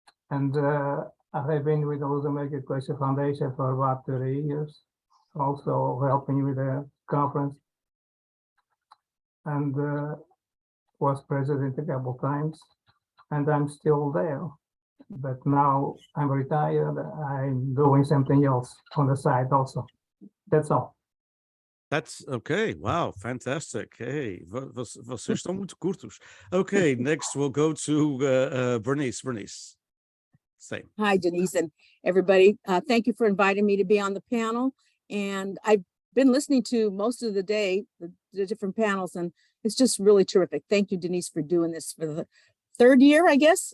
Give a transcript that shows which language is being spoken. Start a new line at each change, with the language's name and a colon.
English: And I have been with the Luz American Education Foundation for about 30 years, also helping with the conference. And was president a couple times, and I'm still there. But now I'm retired. I'm doing something else on the side also. That's all. That's okay. Wow, fantastic.
Portuguese: Hey, vocês estão muito curtos.
English: Okay, next we'll go to Bernice. Bernice, same. Hi, Denise and everybody. Thank you for inviting me to be on the panel. And I've been listening to most of the day, the different panels, and it's just really terrific. Thank you, Denise, for doing this for the third year, I guess.